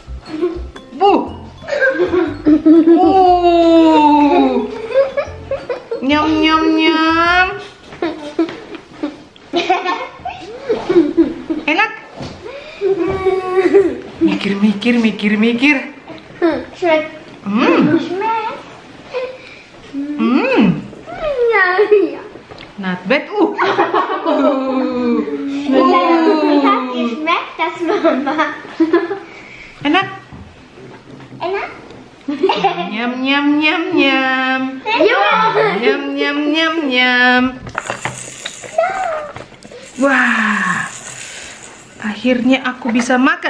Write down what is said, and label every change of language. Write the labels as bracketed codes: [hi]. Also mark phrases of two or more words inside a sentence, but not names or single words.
[id] Nyam. Enak. Mikir. [en] Not bad. [de] Schmeckt das, Mama? [id] Enak. Nyam. Wah, akhirnya aku bisa makan.